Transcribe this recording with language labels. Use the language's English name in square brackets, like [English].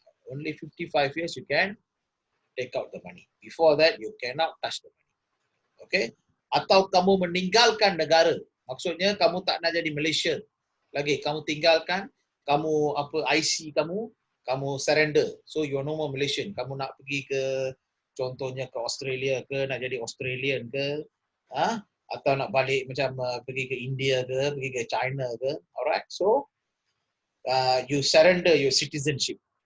[English] Only 55 years you can take out the money. Before that, you cannot touch the money. Okay? [Malay] Atau kamu meninggalkan negara. Maksudnya kamu tak nak jadi Malaysia lagi. Kamu tinggalkan, kamu IC kamu surrender. [English] So you are no more Malaysian. [Malay] Kamu nak pergi ke contohnya ke Australia ke, nak jadi Australian ke, atau nak balik macam pergi ke India ke, pergi ke China ke. Alright. [English] So you surrender your citizenship.